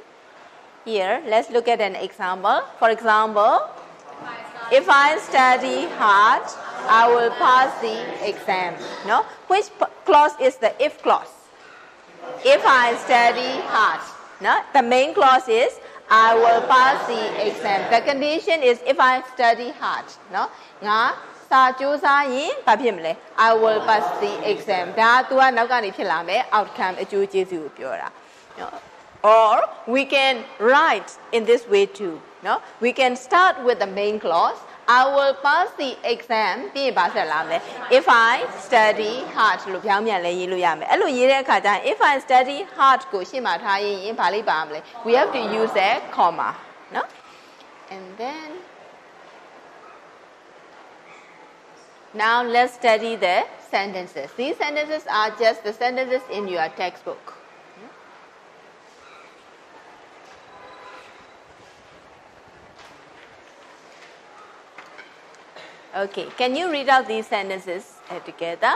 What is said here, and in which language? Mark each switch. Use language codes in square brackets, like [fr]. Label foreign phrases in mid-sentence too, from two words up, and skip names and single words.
[en] Here, let's look at an example. For example, if I study hard, I will pass the exam. Which clause is the if clause? If I study hard. The main clause is I will pass the exam. The condition is if I study hard. [my] ငါစာကြိုးစားရင်ဘာဖြစ်မလဲ [en] I will pass the exam. [my] ဒါ तू ကနောက်ကနေဖြစ်လာမယ် outcome အကျိုးကျေးဇူးကိုပြောတာ [en] Or we can write in this way too. We can start with the main clause. I will pass the exam. [my] ပြီးရင်ဘာဆက်လာမလဲ [en] If I study hard [my] လို့ပြောင်းပြန်လဲရေးလို့ရမယ်အဲ့လိုရေးတဲ့အခါကျရင် [en] If I study hard [my] ကိုရှေ့မှာထားရင်ဘာလေးပါမလဲ [en] We have to use a comma. And then now let's study the sentences. These sentences are just the sentences in your textbook. Okay, can you read out these sentences together?